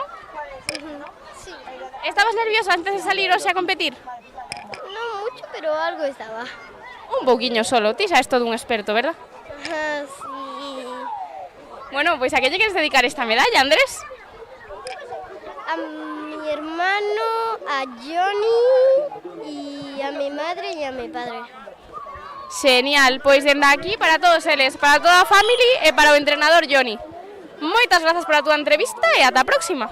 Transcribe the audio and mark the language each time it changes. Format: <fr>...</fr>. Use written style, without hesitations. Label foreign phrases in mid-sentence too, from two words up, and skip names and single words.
<es>Sí.</es> <gl>Estabas nervioso antes de salir hoxe a competir? Non mucho, pero algo estaba. Un pouquiño solo, ti xa és todo un experto, verdad?</gl> <es>Ajá, sí.</es> <gl>Bueno, pois a que lle queres dedicar esta medalla, Andrés?</gl> <es>A mi hermano, a Johnny y a mi madre y a mi padre.</es> <gl>Genial, pois dende aquí para todos eles, para toda a family e para o entrenador Johnny. Moitas grazas pola túa entrevista e ata a próxima.</gl>